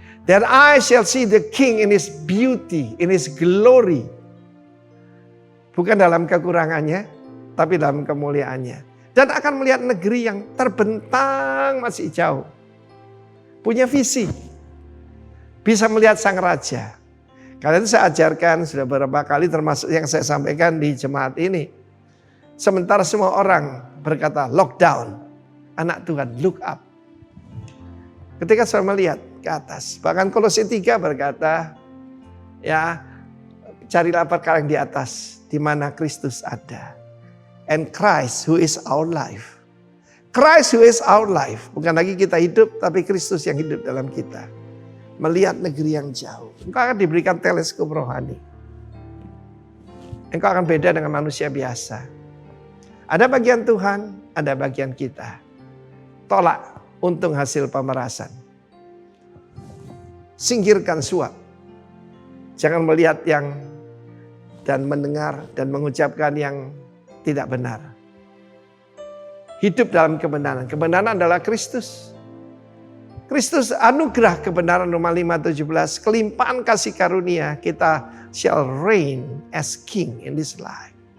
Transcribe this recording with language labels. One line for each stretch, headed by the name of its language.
English: Then I shall see the king in his beauty, in his glory.
Indonesian: Bukan dalam kekurangannya, tapi dalam kemuliaannya. Dan akan melihat negeri yang terbentang masih jauh. Punya visi. Bisa melihat sang raja. Karena itu saya ajarkan sudah beberapa kali termasuk yang saya sampaikan di jemaat ini. Sementara semua orang berkata lockdown. Anak Tuhan
English: look up.
Indonesian: Ketika saya melihat ke atas. Bahkan Kolose 3 berkata. Ya, carilah perkara yang di atas. Di mana Kristus ada.
English: And Christ who is our life. Christ who is our life.
Indonesian: Bukan lagi kita hidup, tapi Kristus yang hidup dalam kita. Melihat negeri yang jauh. Engkau akan diberikan teleskop rohani. Engkau akan beda dengan manusia biasa. Ada bagian Tuhan, ada bagian kita. Tolak untung hasil pemerasan. Singkirkan suap. Jangan melihat yang dan mendengar dan mengucapkan yang tidak benar. Hidup dalam kebenaran. Kebenaran adalah Kristus. Kristus anugerah kebenaran Roma 5:17. Kelimpahan kasih karunia kita
English: shall reign as king in this life.